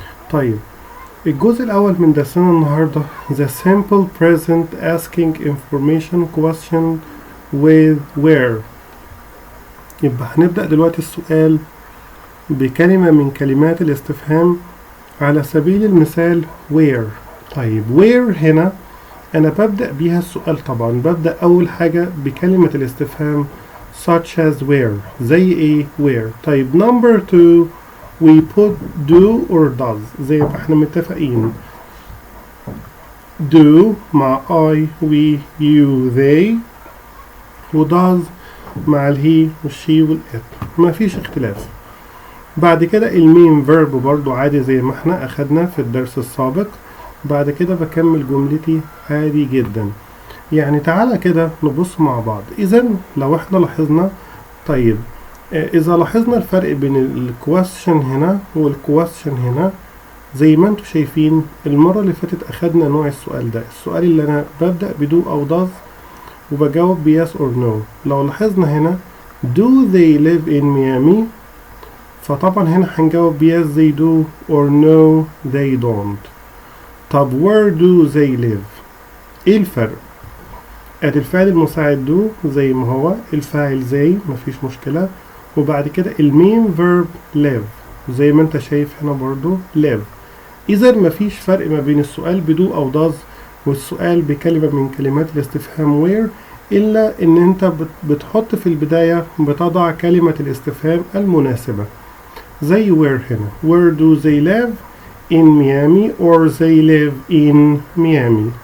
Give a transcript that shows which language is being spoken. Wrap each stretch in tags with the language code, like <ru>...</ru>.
<ar>طيب الجزء الأول من درسنا النهاردة</ar> <en>the simple present asking information question with where.</en> <ar>يبقى هنبدأ دلوقتي السؤال بكلمة من كلمات الاستفهام على سبيل المثال where. طيب where هنا أنا ببدأ بيها السؤال، طبعا ببدأ أول حاجة بكلمة الاستفهام</ar> <en>such as where.</en> <ar>زي إيه where؟ طيب</ar> <en>number 2 we put do or does</en> <ar>زي ما احنا متفقين. do مع</ar> <en>I we you they،</en> <ar>و does مع الهي والشي والإت، ما فيش اختلاف. بعد كده المين verb برضو عادي زي ما احنا أخدنا في الدرس السابق. بعد كده بكمل جملتي عادي جدا. يعني تعالى كده نبص مع بعض. إذا لو احنا لاحظنا، طيب إذا لاحظنا الفرق بين الكويستشن هنا والكويستشن هنا، زي ما انتم شايفين المرة اللي فاتت أخدنا نوع السؤال ده، السؤال اللي أنا ببدأ بدو أو does وبجاوب ب</ar> <en>yes or no.</en> <ar>لو لاحظنا هنا</ar> <en>do they live in Miami،</en> <ar>فطبعا هنا هنجاوب ب</ar> <en>yes they do or no they don't.</en> <ar>طب</ar> <en>where do they live؟</en> <ar>ايه الفرق؟ ادي الفعل المساعد do زي ما هو، الفاعل زي مفيش مشكلة، وبعد كده المين verb live زي ما انت شايف هنا برضو live. اذا مفيش فرق ما بين السؤال بدو او does والسؤال بكلمة من كلمات الاستفهام where، الا ان انت بتحط في البداية بتضع كلمة الاستفهام المناسبة زي where هنا</ar> <en>where do they live in Miami or they live in Miami.</en>